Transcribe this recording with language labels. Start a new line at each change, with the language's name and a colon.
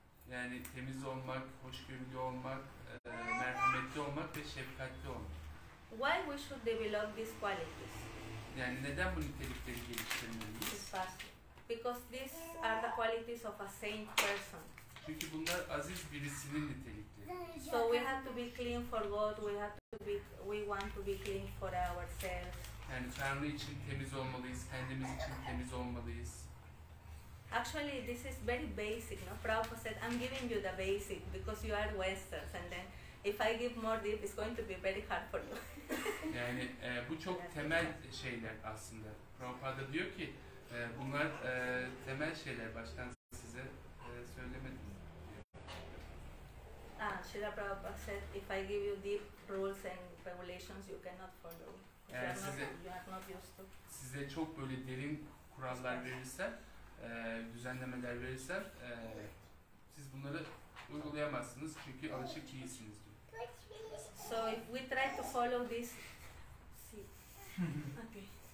Turkish: Yani temiz olmak, hoşgörülü olmak, merhametli olmak ve şefkatli olmak.
English: Why we should develop these qualities?
Turkish: Yani neden bu nitelikleri geliştirmeliyiz?
English: It's fast. Because these are the qualities of a saint person.
Turkish: Çünkü bunlar aziz birisinin nitelikleri.
English: So we have to be clean for God. We want to be clean for ourselves.
Turkish: Yani Tanrı için temiz olmalıyız, kendimiz için temiz olmalıyız.
English: Actually, this is very basic. No, Prabhupada said, "I'm giving you the basic because you are Westerns, and then if I give more deep, it's going to be very hard for you."
Turkish: Yani bu çok temel şeyler aslında. Prabhupada diyor ki bunlar temel şeyler. Baştan size söylemedim.
English: Srila Prabhupada said, "If I give you deep rules and regulations, you cannot follow. You are not used to."
Turkish: Size çok böyle derin kurallar verirsem, düzenlemeler verirsem, siz bunları uygulayamazsınız çünkü alışık değilsiniz diyor.
English: So if we try to follow this, okay.